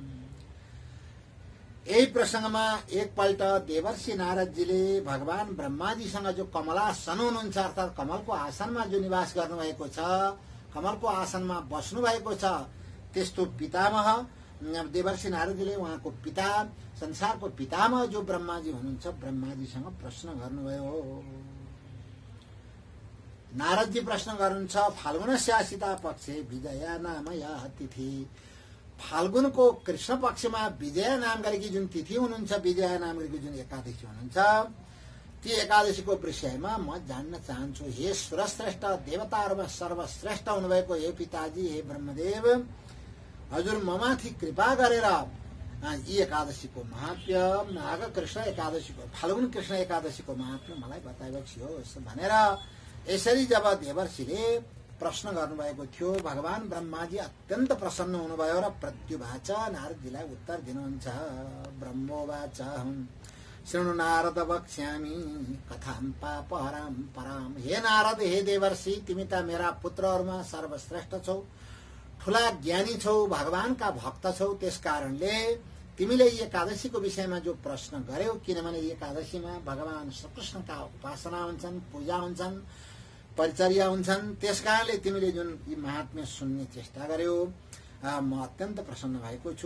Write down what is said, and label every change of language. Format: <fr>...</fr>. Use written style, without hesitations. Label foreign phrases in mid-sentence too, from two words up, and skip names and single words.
<ne>यही प्रसंगमा एकपल्ट देवर्षि नारदजीले भगवान ब्रह्माजीसँग जो कमलासन हुनुहुन्छ अर्थात् कमलको आसनमा जो निवास गर्नुभएको छ, कमलको आसनमा बस्नु भएको छ, त्यस्तो पितामह देवर्षि नारदजीले उहाँको पिता संसारको पितामह जो ब्रह्माजी हुनुहुन्छ ब्रह्माजीसँग प्रश्न गर्नुभयो। नारदजी प्रश्न गर्नुहुन्छ</ne> <sa>फाल्गुनस्यासिता पक्षे विजया नाम या तिथि।</sa> <ne>फाल्गुनको कृष्ण पक्षमा विजया नाम गरेकी जुन तिथि हुनुहुन्छ, विजया नाम गरेकी जुन एकादशी हुनुहुन्छ, ती एकादशीको विषयमा म जान्न चाहन्छु। हे सुरश्रेष्ठ देवताहरूमा सर्वश्रेष्ठ हुनुभएको हे पिताजी, हे ब्रह्मदेव, हजुर ममाथि कृपा गरेर यी एकादशीको महात्म्य, माघ कृष्ण एकादशीको, फाल्गुन कृष्ण एकादशीको महात्म्य मलाई बताइबक्सियोस् भनेर यसरी जब देवर्षिले प्रश्न गर्नुभएको थियो, भगवान ब्रह्माजी अत्यन्त प्रसन्न हुनुभयो र प्रत्युवाच नारदजीलाई उत्तर दिनुहुन्छ।</ne> <sa>ब्रह्मोवाच शृणु नारद वक्ष्यामि कथां पापहरां पराम।</sa> <ne>हे नारद, हे देवर्षि, तिमी त मेरा पुत्रहरूमा सर्वश्रेष्ठ छौ, ठूला ज्ञानी छौ, भगवानका भक्त छौ। त्यसकारणले तिमीले एकादशीको विषयमा जो प्रश्न गर्यौ, किनभने एकादशीमा भगवान श्रीकृष्णका उपासना हुन्छन्, पूजा हुन्छन्, परिचर्या हुन्छन्, त्यसकारणले तिमीले जुन यी महात्म्य सुन्ने चेष्टा गर्यौ, म अत्यन्त प्रसन्न भएको छु।</ne>